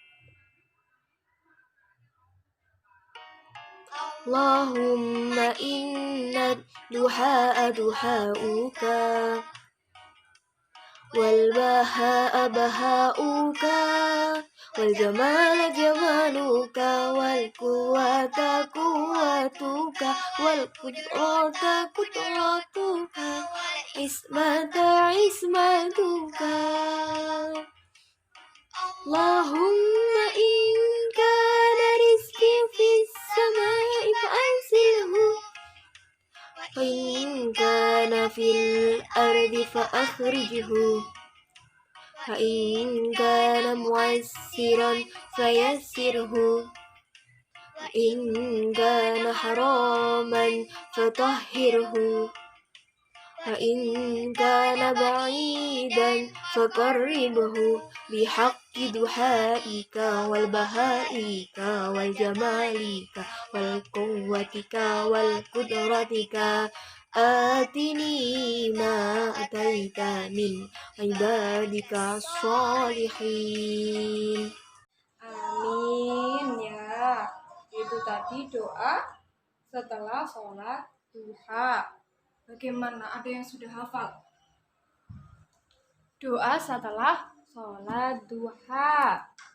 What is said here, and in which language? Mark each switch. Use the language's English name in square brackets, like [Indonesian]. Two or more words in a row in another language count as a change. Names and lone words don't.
[Arabic] اللهم إن الضحاء ضحاؤك والبهاء بهاؤك والجمال جمالك والقوة قوتك والقدرة قدرتك عصمة عصمتك. اللهم إن كان رزقي في السماء فأنزله وإن كان في الأرض فأخرجه وإن كان معسرا فيسره و إن كان حراما فطهره وإن كان بعيدا فقربه بحق ضحائك وبهائك وجمالك وقوتك وقدرتك آتني ما آتيت من عبادك الصالحين. آمين يا. [Indonesian] Itu tadi doa setelah sholat duha. Bagaimana? Ada yang sudah hafal? Doa setelah sholat duha.